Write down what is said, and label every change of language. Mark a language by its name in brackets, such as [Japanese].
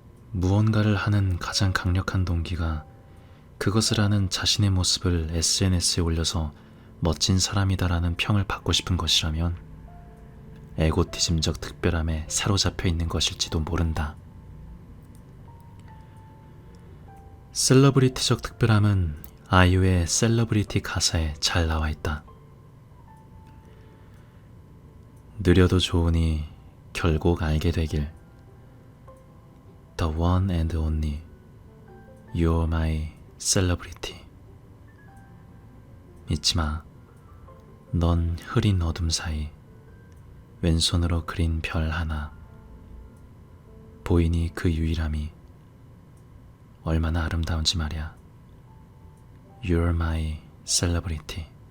[Korean] 무언가를 하는 가장 강력한 동기가 그것을 하는 자신의 모습을 SNS에 올려서 멋진 사람이다라는 평을 받고 싶은 것이라면 에고티즘적 특별함에 사로잡혀 있는 것일지도 모른다. 셀러브리티적 특별함은 아이유의 셀러브리티 가사에 잘 나와 있다. 느려도 좋으니 결국 알게 되길. [English] The one and only, you're my celebrity. [Korean] 잊지 마. 넌 흐린 어둠 사이 왼손으로 그린 별 하나. 보이니 그 유일함이 얼마나 아름다운지 말이야. [English] You're my celebrity.